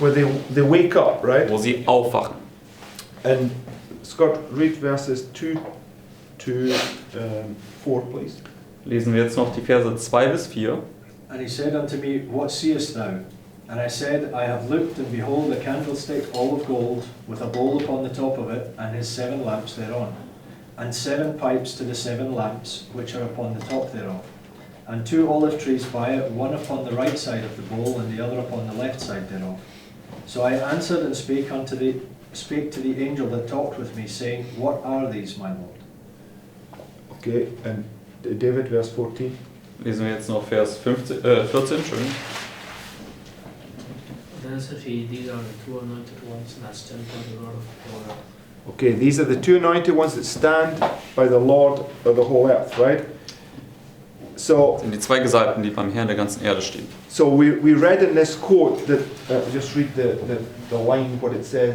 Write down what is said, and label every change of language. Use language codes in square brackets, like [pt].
[en] Where they wake up, right? [de] wo sie aufwachen. [en] And Scott, read verses 2 to 4, please. [de] Lesen wir jetzt noch die Verse 2 bis 4. [en] And he said unto me, What seest thou? And I said, I have looked, and behold, a candlestick all of gold, with a bowl upon the top of it, and his 7 lamps thereon, and 7 pipes to the 7 lamps which are upon the top thereof, and 2 olive trees by it, one upon the right side of the bowl, and the other upon the left side thereof. So I answered and spake to the angel that talked with me, saying, What are these, my Lord? Okay, and David, verse 14. [de] Lesen wir jetzt noch Vers 14. Schön. [en] Then answered he, These are the 2 anointed ones that stand by the Lord of the whole earth. Okay, these are the 2 anointed ones that stand by the Lord of the whole earth, right? So, [de] Das sind die 2 Gesalbten, die beim Herrn der ganzen Erde stehen. [en] so we read in this quote that, just read the line, what it says.